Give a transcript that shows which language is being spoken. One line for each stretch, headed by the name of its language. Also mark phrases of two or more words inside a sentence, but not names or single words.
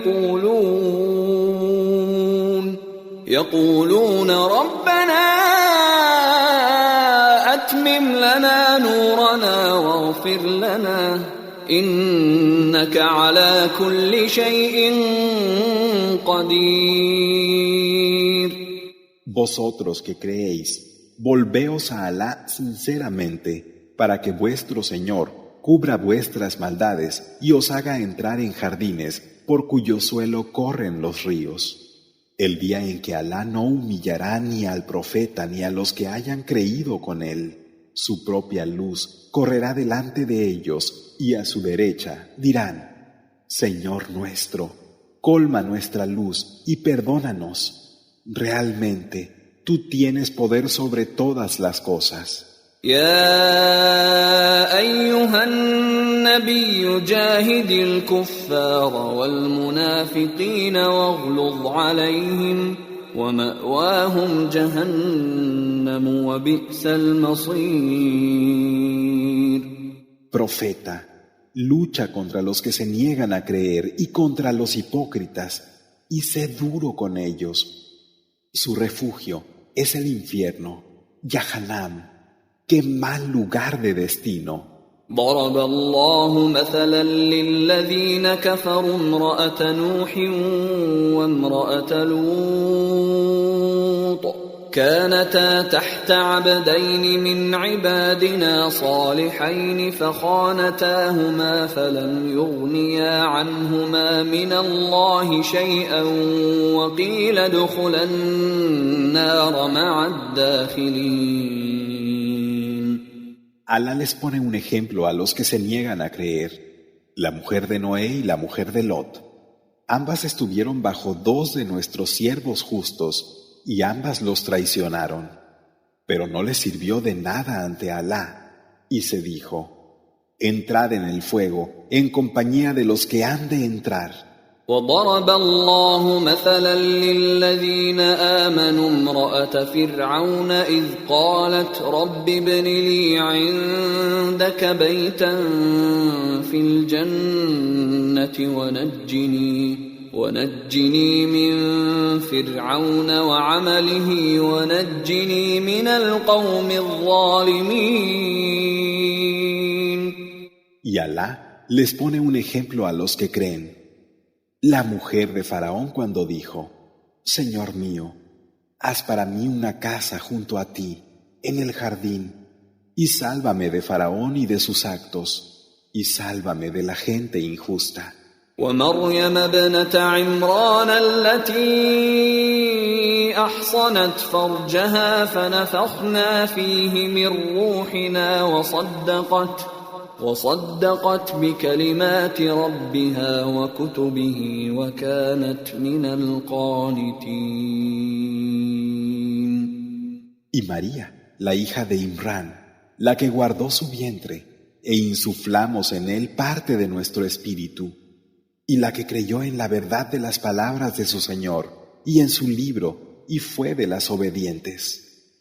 Arabic: يقولون ربنا أتمم لنا نورنا واغفر لنا إنك على كل شيء قدير.
Spanish: Vosotros que creéis, volveos a Alá sinceramente, para que vuestro Señor cubra vuestras maldades y os haga entrar en jardines por cuyo suelo corren los ríos. El día en que Alá no humillará ni al profeta ni a los que hayan creído con él, su propia luz correrá delante de ellos y a su derecha dirán: Señor nuestro, colma nuestra luz y perdónanos. Realmente, tú tienes poder sobre todas las cosas.
Arabic: يا أيها النبي جاهد الكفار والمنافقين واغلظ عليهم ومأواهم جهنم وبئس المصير.
Spanish: Profeta, lucha contra los que se niegan a creer y contra los hipócritas, y sé duro con ellos. Su refugio es el infierno, Yahanam. ¡Qué mal lugar de destino!
Arabic: ضرب الله مثلا للذين كفروا امرأة نوح وامرأة لوط كانتا تحت عبدين من عبادنا صالحين فخانتاهما فلم يغنيا عنهما من الله شيئا وقيل ادخلا النار مع الداخلين.
Spanish: Alá les pone un ejemplo a los que se niegan a creer, la mujer de Noé y la mujer de Lot. Ambas estuvieron bajo dos de nuestros siervos justos y ambas los traicionaron. Pero no les sirvió de nada ante Alá y se dijo: entrad en el fuego en compañía de los que han de entrar.
Arabic: وضرب الله مثلا للذين آمنوا امرأة فرعون إذ قالت رب ابن لي عندك بيتا في الجنة ونجني من فرعون وعمله ونجني من القوم الظالمين.
Spanish: Y Alá les pone un ejemplo a los que creen. La mujer de Faraón cuando dijo: Señor mío, haz para mí una casa junto a ti, en el jardín, y sálvame de Faraón y de sus actos, y sálvame de la gente injusta.
Arabic: ومريم ابنة عمران التي أحصنت فرجها فنفخنا فيه من روحنا وصدقت بكلمات ربها وكتبه وكانت من القانتين.
Spanish: Y María, la hija de Imrán, la que guardó su vientre, e insuflamos en él parte de nuestro espíritu, y la que creyó en la verdad de las palabras de su Señor y en su libro, y fue de las obedientes.